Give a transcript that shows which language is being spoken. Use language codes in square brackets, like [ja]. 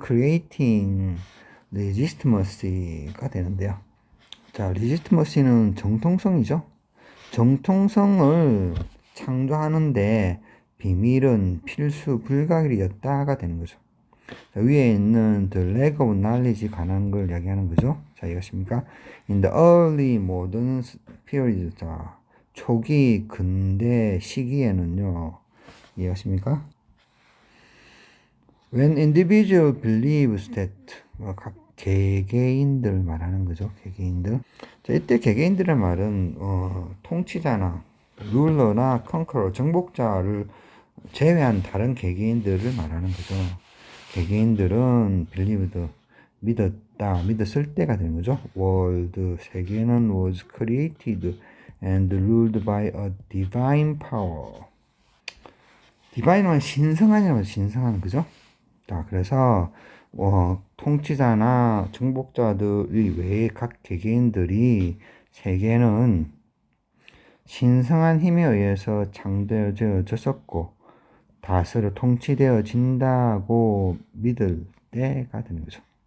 [en] creating legitimacy가 [ko] 되는데요. 자, legitimacy는 정통성이죠. 정통성을 창조하는데 비밀은 필수 불가결이었다가 되는 거죠. 자, 위에 있는 [en] the lack of knowledge [ko] 관한 걸 이야기하는 거죠. 자, 이해하십니까? [en] In the early modern period. [ko] 자, 초기 근대 시기에는요. 이해하십니까? [en] When individual believes that [ko] 각 개개인들 말하는 거죠. 개개인들. 자, 이때 개개인들의 말은 통치자나 룰러나 컨커러 정복자를 제외한 다른 개개인들을 말하는 거죠. 개개인들은 believed 믿었다, 믿었을 때가 되는 거죠. [en] world [ko] 세계는 [en] was created and ruled by a divine power. [ko] 디바인은 신성하냐면 신성한 그죠? 자, 그래서 통치자나 정복자들이 외에 각 개개인들이 세계는 신성한 힘에 의해서 창조되어졌었고 다스려 통치되어진다고 믿을 때가 되는 거죠.